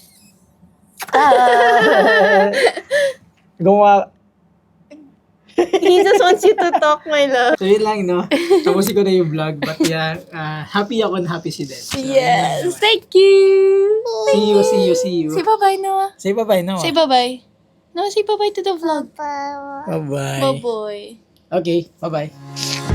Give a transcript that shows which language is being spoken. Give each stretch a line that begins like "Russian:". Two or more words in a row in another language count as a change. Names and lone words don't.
Filipino: Gumawa.
English: He just wants you to talk, my love.
Filipino: So yun lang, no? Tapusin ko na yung vlog.
English: But yeah, happy ako and happy si Den. So, Yes, thank you. See you. Say bye-bye, Noah. Say bye-bye, no? Say bye-bye. Noah, say bye-bye to the vlog. Bye-bye. Bye-bye. Okay, bye-bye.